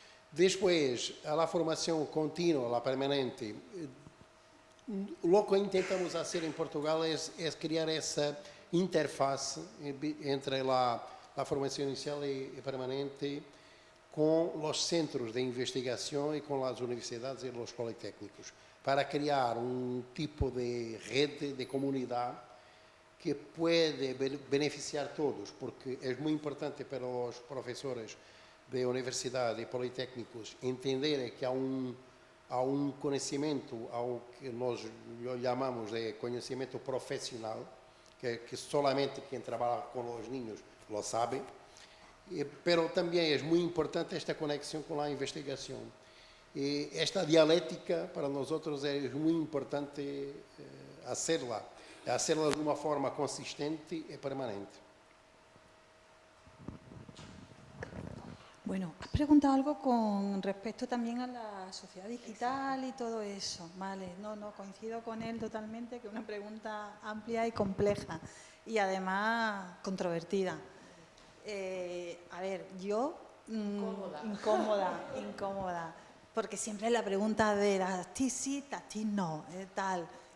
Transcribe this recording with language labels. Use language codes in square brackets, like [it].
[es] Después, a la formación continua, la permanente, lo que intentamos hacer en Portugal es crear esa interfaz entre la formación inicial y permanente con los centros de investigación y con las universidades y los politécnicos, para crear un tipo de red de comunidad que puede beneficiar a todos, porque es muy importante para los profesores de universidad y politécnicos entender que hay [pt] há um conhecimento, ao que nós chamamos de conhecimento profissional, que [es] solamente [pt] quem trabalha com os [es] niños lo sabe, pero [pt] também é muito importante esta conexão com a investigação. E esta dialética para nós é muito importante [es] hacerla [pt] de uma forma consistente e permanente. [es] Bueno, has preguntado algo con respecto también a la sociedad digital y todo eso, ¿vale? No, coincido con él totalmente, que es una pregunta amplia y compleja y además controvertida. A ver, yo... Incómoda, porque siempre es la pregunta de las ti sí, las ti no, tal.